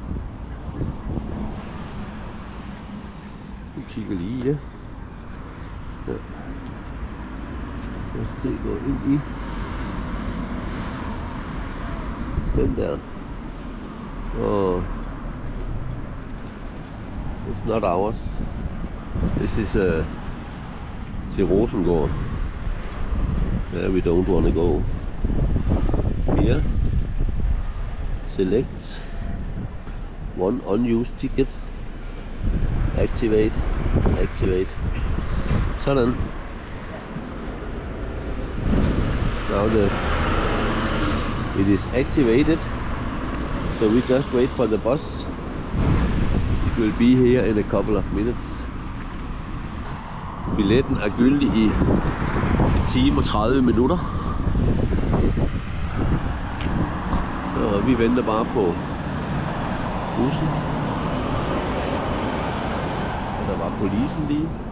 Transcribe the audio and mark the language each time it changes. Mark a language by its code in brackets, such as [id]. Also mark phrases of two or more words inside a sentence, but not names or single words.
[da] Vi kigger lige, ja. Ja. Lad os se, gå ind i den der. [en] Og it's not ours. This is til Rosengård. There we don't want to go. Here. Select one unused ticket. Activate. Sådan. Now it is activated. So we just wait for the bus. It will be here in a couple of minutes. [da] Billetten er gyldig i 1 time og 30 minutter. Så vi venter bare på bussen. Der var polisen lige.